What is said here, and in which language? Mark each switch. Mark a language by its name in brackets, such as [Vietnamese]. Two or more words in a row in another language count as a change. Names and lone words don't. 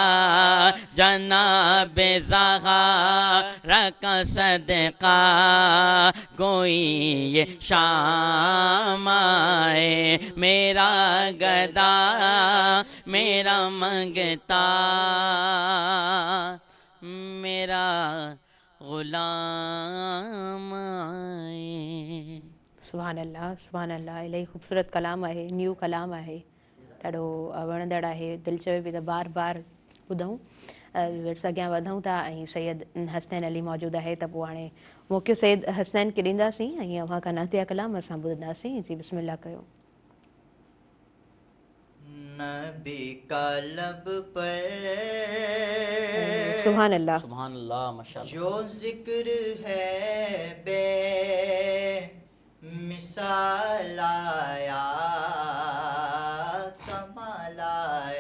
[Urdu] جناب زہرا کا صدقہ کوئی یہ شام آئے میرا گدا میرا منگتا میرا غلام آئے [Sindhi] سبحان اللہ इलाही ख़ूबसूरत कलाम आहे न्यू कलाम आहे ॾाढो वणंदड़ आहे दिलि चवे पई त बार बार ॿुधूं अॻियां वधूं था ऐं सैयद हसनैन अली मौजूदु आहे त पोइ हाणे मौक़ियो सैयद हसनैन खे ॾींदासीं ऐं अव्हां खां नातिया कलाम असां ॿुधंदासीं जी बिस्मिल्लाह कयो [Urdu] نبی کا لب پر سبحان اللہ माशाअल्लाह جو ذکر ہے بے مثال آیا کمال آیا